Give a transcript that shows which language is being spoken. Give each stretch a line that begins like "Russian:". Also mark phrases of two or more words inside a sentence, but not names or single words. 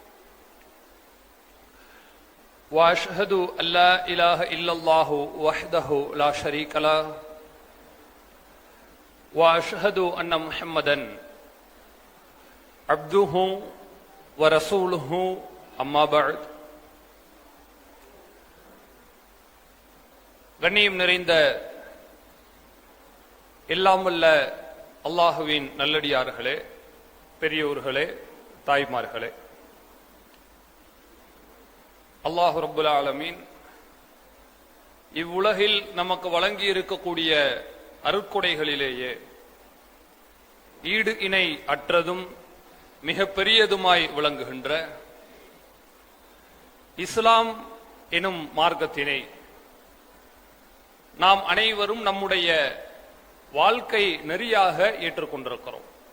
Arabic: واشهد ان لا اله الا الله وحده لا شريك له واشهد ان محمدا عبده ورسوله اما بعد.
Tamil: கண்ணியம் நிறைந்த எல்லாம் வல்ல அல்லாஹுவின் நல்லடியார்களே, பெரியோர்களே, தாய்மார்களே,
Arabic: الله رب العالمين
Tamil: இவ்வுலகில் நமக்கு வழங்கி இருக்கக்கூடிய அருட்கொடைகளிலேயே ஈடு இணை அற்றதும் மிக பெரியதுமாய் விளங்குகின்ற இஸ்லாம் எனும் மார்க்கத்தினை நாம் அனைவரும் நம்முடைய வாழ்க்கை நெறியாக ஏற்றுக்கொண்டிருக்கிறோம்.